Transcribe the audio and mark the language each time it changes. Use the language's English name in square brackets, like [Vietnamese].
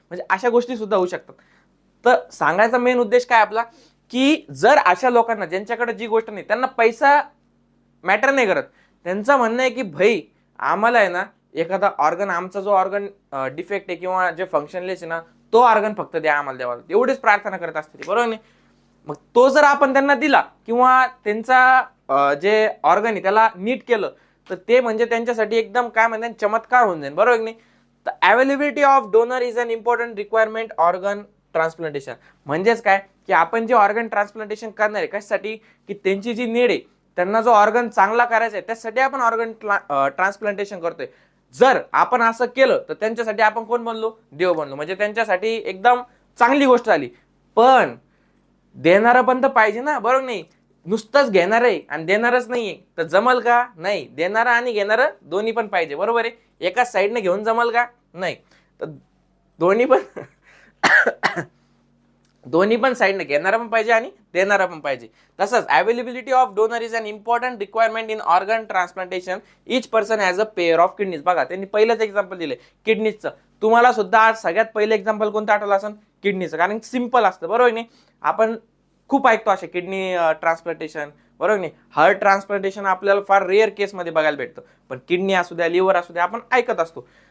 [Marathi] म्हणजे अशा गोष्टी सुद्धा होऊ शकतात. तर सांगायचा मेन उद्देश काय आपला, की जर अशा लोकांना ज्यांच्याकडे जी गोष्ट नाही त्यांना पैसा मॅटर नाही करत, त्यांचं म्हणणं आहे की भाई आम्हाला आहे ना एखादा ऑर्गन, आमचा जो ऑर्गन डिफेक्ट आहे किंवा जे फंक्शनलेस आहे ना तो ऑर्गन फक्त द्या आम्हाला, देवाला एवढीच प्रार्थना करत असते, बरोबर नाही. मग तो जर आपण त्यांना दिला किंवा त्यांचा जे ऑर्गन आहे त्याला नीट केलं तर ते म्हणजे त्यांच्यासाठी एकदम काय म्हणतात चमत्कार होऊन जाईल, बरोबर नाही. [English] तर availability of donor is an important requirement organ transplantation. [Marathi] म्हणजेच काय की आपण जे ऑर्गन ट्रान्सप्लांटेशन करणार आहे कशासाठी, की त्यांची जी नीड आहे, त्यांना जो ऑर्गन चांगला करायचा आहे त्यासाठी आपण ऑर्गन ट्रान्सप्लांटेशन करतोय. जर आपण असं केलं तर त्यांच्यासाठी आपण कोण बनलो, देव बनलो. म्हणजे त्यांच्यासाठी एकदम चांगली गोष्ट झाली. पण देणारं पण तर पाहिजे ना, बरोबर नाही. नुसतंच घेणार आहे आणि देणारच नाहीये तर जमल का? नाही. देणारं आणि घेणारं दोन्ही पण पाहिजे, बरोबर आहे. एकाच साईडने घेऊन जमल का? नाही. तर दोन्ही पण दोन्ही पण साईडने घेणारा पण पाहिजे आणि देणारा पण पाहिजे. [English] तसंच availability of donor is an important requirement in organ transplantation. Each person has a pair of kidneys. [Marathi] बघा त्यांनी पहिलंच एक्झाम्पल दिले किडनीजचं. तुम्हाला सुद्धा आज सगळ्यात पहिलं एक्झाम्पल कोणतं आठवलं असेल? किडनीचं. कारण सिंपल असतं, बरोबर नाही. आपण खूप ऐकतो असे किडनी ट्रान्सप्लांटेशन, बरोबर नाही. हार्ट ट्रान्सप्लांटेशन आपल्याला फार रेअर केसमध्ये बघायला भेटतं, पण किडनी असू द्या, लिव्हर असू द्या, आपण ऐकत असतो.